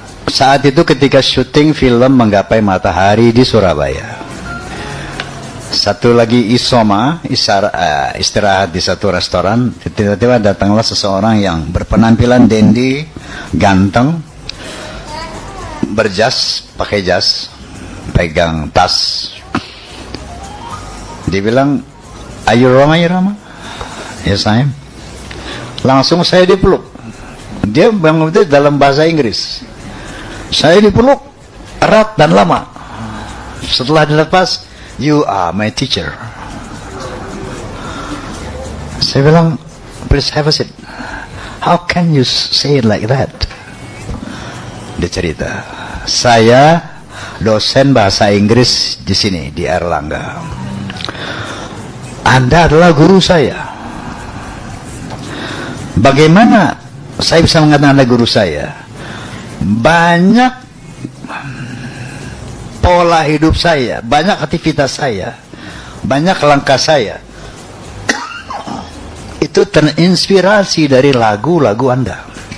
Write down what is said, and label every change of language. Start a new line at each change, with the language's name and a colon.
Indonesian: Saat itu ketika syuting film Menggapai Matahari di Surabaya, satu lagi istirahat di satu restoran, tiba-tiba datanglah seseorang yang berpenampilan dandy, ganteng, berjas, pakai jas, pegang tas. Dia bilang,
English: "Are you Rama,
Indonesian: ya Rama?"
English: Yes, I am.
Indonesian: Langsung saya dipeluk. Dia memang itu dalam bahasa Inggris. Saya dipeluk erat dan lama. Setelah dilepas,
English: you are my teacher.
Indonesian: Saya bilang,
English: please have a seat. How can you say it like that?
Indonesian: Dia cerita, saya dosen bahasa Inggris di sini, di Erlangga. Anda adalah guru saya. Bagaimana saya bisa mengatakan Anda guru saya? Banyak pola hidup saya, banyak aktivitas saya, banyak langkah saya itu terinspirasi dari lagu-lagu Anda.